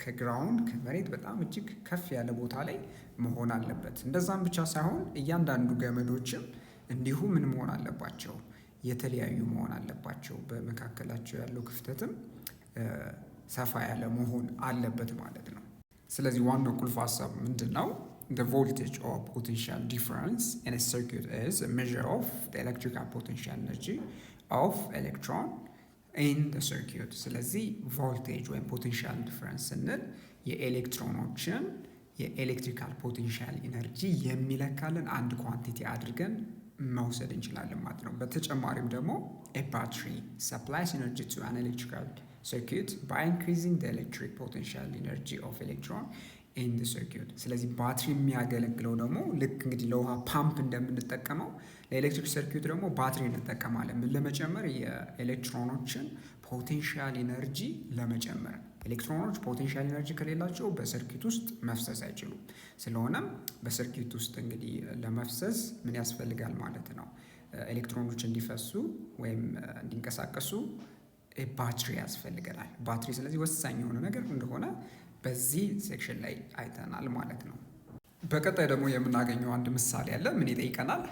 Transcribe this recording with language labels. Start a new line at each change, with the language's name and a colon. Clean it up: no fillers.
Amharic: ከግራውንድ ከመሬት በጣም እጅግ ከፍ ያለ ቦታ ላይ መሆን አለበት። እንደዛም ብቻ ሳይሆን እያንዳንዱ ገመዶችም እንዲሁ ምን መሆን አለባቸው? የተለያዩ መሆን አለባቸው። በመካከላቸው ያለው ክፍተትም ሰፋ ያለ መሆን አለበት ማለት ነው። ስለዚህ ዋናው ቁልፍ ሀሳብ ምንድን ነው?
English: The voltage or potential difference in a circuit is a measure of the electrical potential energy of electron in the circuit።
Amharic: ስለዚህ ቮልቴጅ ወይም ፖቴንሻል ዲፍረንስ ስንል የኤሌክትሮኖችን የኤሌክትሪካል ፖቴንሻል ኢነርጂ የሚለካልን አንድ ኳንቲቲ አድርገን መውሰድ እንችላለን ማለት ነው። በተጨማሪም ደግሞ
English: a battery supplies energy to an electrical circuit by increasing the electric potential energy of electron in the circuit።
Amharic: ስለዚህ ባትሪ የሚያገለግለው ደግሞ ልክ እንግዲህ ለውሃ ፓምፕ እንደምንጠቀመው ለኤሌክትሪክ ሰርኪዩት ደግሞ ባትሪ እንጠቀማለን። ምን ለመጨመር? የኤሌክትሮኖችን ፖቴንሻል ኢነርጂ ለመጨመር። ኤሌክትሮኖች ፖቴንሻል ኢነርጂ ከሌላቸው በሰርኪዩት ውስጥ መፍሰስ አይችሉም። ስለሆነም በሰርኪዩት ውስጥ እንግዲህ ለመፍሰስ ምን ያስፈልጋል ማለት ነው? ኤሌክትሮኖች እንዲፈሱ ወይም እንዲንቀሳቀሱ ባትሪ ያስፈልገናል። ባትሪ ስለዚህ ወሳኝ የሆነ ነገር እንደሆነ በዚህ ሴክሽን ላይ አይተናል ማለት ነው። በቀጣይ ደግሞ የምናገኘው አንድ ምሳሌ አለ። ምን ይጠይቀናል?